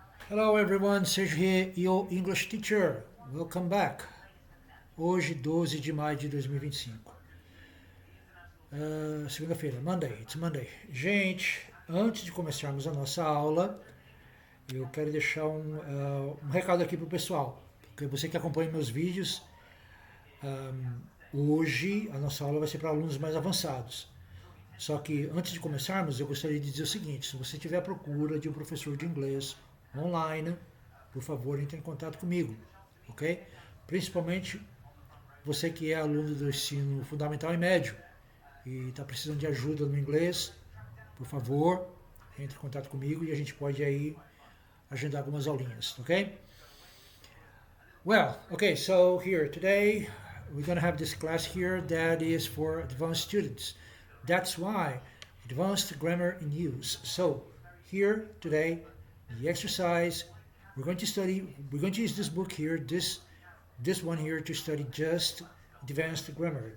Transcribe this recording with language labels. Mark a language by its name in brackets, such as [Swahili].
[English] Hello everyone, Sergio here, your English teacher. Welcome back. [Portuguese] Hoje, 12 de maio de 2025. Segunda-feira, [English] Monday, it's Monday. [Portuguese] Gente, antes de começarmos a nossa aula, eu quero deixar um recado aqui pro pessoal. Porque você que acompanha meus vídeos, hoje a nossa aula vai ser para alunos mais avançados. Só que antes de começarmos, eu gostaria de dizer o seguinte: se você tiver à procura de um professor de inglês online, por favor, entre em contato comigo, ok? Principalmente você que é aluno do ensino fundamental e médio e está precisando de ajuda no inglês, por favor, entre em contato comigo e a gente pode aí agendar algumas aulinhas, ok? [English] Well, okay, so here today we're going to have this class here that is for advanced students. That's why advanced grammar in use. So here today, the exercise we're going to use this book here, this one here to study just advanced grammar.